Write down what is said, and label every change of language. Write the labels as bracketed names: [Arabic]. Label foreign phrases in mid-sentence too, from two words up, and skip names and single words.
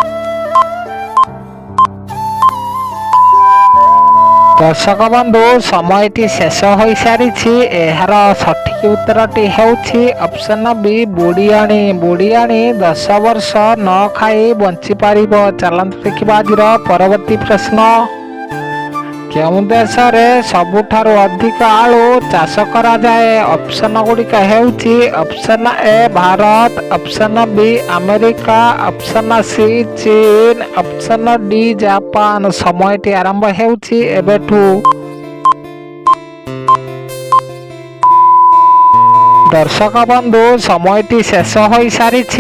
[Odia] ଦର୍ଶକ ବନ୍ଧୁ ସମୟଟି ଶେଷ ହୋଇସାରି। ଯାହାର ସଠିକ ଉତ୍ତରଟି ହେଉଛି [English] option B [Odia] बुढ़ियाणी। ବୁଢ଼ିଆଣୀ 10 ବର୍ଷ ନ ଖାଇ ବଞ୍ଚି ପାରିବ। ଚାଲନ୍ତୁ ଦେଖିବା ଆଜି ପରବର୍ତ୍ତୀ ପ୍ରଶ୍ନ। କେଉଁ ଦେଶରେ ସବୁଠାରୁ ଅଧିକ ଆଳୁ ଚାଷ କରାଯାଏ? ଅପସନ ଗୁଡ଼ିକ ହେଉଛି [English] option A [Odia] ଭାରତ, [English] option B [Odia] ଆମେରିକା, [English] option C [Odia] ଚୀନ, [English] option D [Odia] ଜାପାନ। ସମୟଟି ଆରମ୍ଭ ହେଉଛି ଏବେଠୁ। ଦର୍ଶକ ବନ୍ଧୁ ସମୟଟି ଶେଷ ହୋଇସାରିଛି।